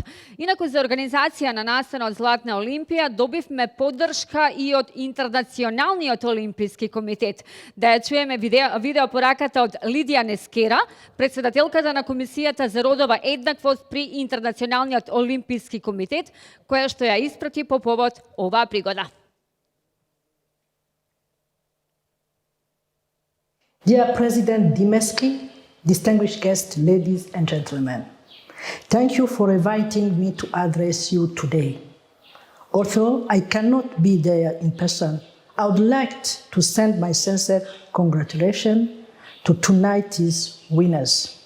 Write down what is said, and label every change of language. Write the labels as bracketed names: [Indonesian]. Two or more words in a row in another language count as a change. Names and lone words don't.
[Macedonian] Инаку за организација на настанот Златна Олимпија добивме поддршка и од Интернационалниот олимписки комитет. Да ја чуеме видео пораката од Лидија Нескера, председателката на Комисијата за родова еднаквост при Интернационалниот олимписки комитет, која што ја испрати по повод оваа пригода. [English] Dear President Dimeski, distinguished guests, ladies and gentlemen, thank you for inviting me to address you today. Although I cannot be there in person, I would like to send my sincere congratulations to tonight's winners.